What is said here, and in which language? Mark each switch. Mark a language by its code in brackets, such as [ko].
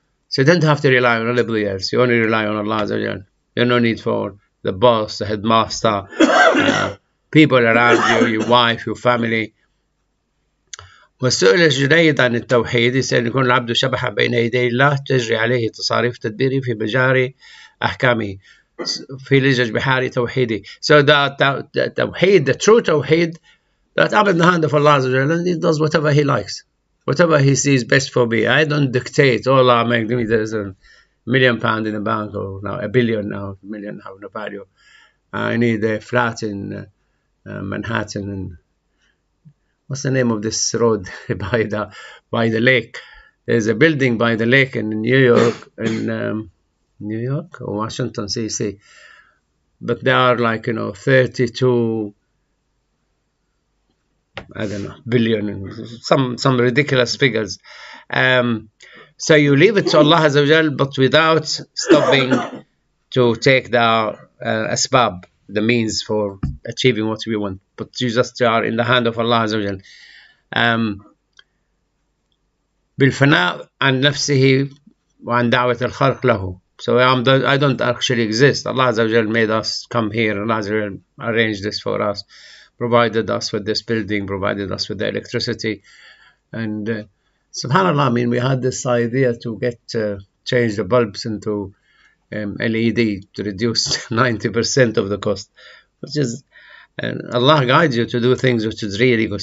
[en] So you don't have to rely on anybody else. You only rely on Allah Azza wa Jal. There's no need for the boss, the headmaster, people around you, your wife, your family. [ar] والسؤال الجديد عن التوحيد يسأل يكون العبد شبح بين يدي الله تجري عليه تصاريف تدبيري في مجاري أحكامه في لجج بحاري توحيدي. [en] So the توحيد, the true توحيد, that I'm in the hand of Allah Azza wa Jal, and He does whatever He likes, whatever He sees best for me. I don't dictate, oh Allah, make me there's £1 million in the bank, or now $1 billion, now $1 million, have no value. I need a flat in Manhattan, and what's the name of this road by the lake? There's a building by the lake in New York, New York or Washington DC, but there are like 32, I don't know, billion, some ridiculous figures. So you leave it to Allah Azza wa Jal, but without stopping to take the asbab, the means for achieving what we want. But you just are in the hand of Allah Azza wa Jal. [ar] بالفناء عن نفسه وعن دعوة الخلق له. [en] So I don't actually exist. Allah Azza wa Jal made us come here. Allah Azza wa Jal arranged this for us, provided us with this building, provided us with the electricity. And subhanAllah, I mean, we had this idea to change the bulbs into LED to reduce 90% of the cost, which is Allah guides you to do things which is really good.